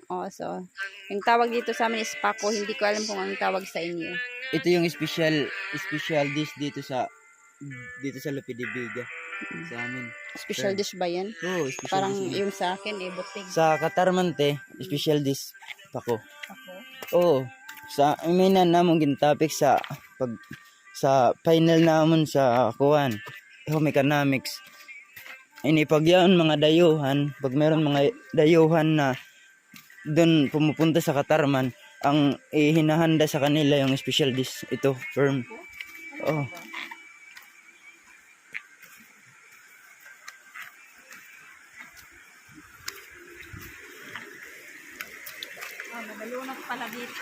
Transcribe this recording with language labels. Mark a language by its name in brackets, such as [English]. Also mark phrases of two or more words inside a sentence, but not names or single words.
[Filipino] So, yung tawag dito sa amin is pako. Hindi ko alam kung anong tawag sa inyo. Ito yung [English] special dish [Filipino] dito sa Lupidibiga. Sa amin. [English] Special dish [Filipino] ba yan? Oo, special Parang dish. yung sa akin, butig. Sa Katarmante, [English] special dish [Filipino] pako. Pako? [Waray] Oo. Sa iminan namon gintapik sa final namon sa kuwan. [English] Home economics. [Filipino] Pag yan mga dayuhan, pag meron mga dayuhan na doon pumupunta sa Katarman, ang ihinahanda sa kanila yung special dish. Ito, firm. Oh. Mabalunok pala dito.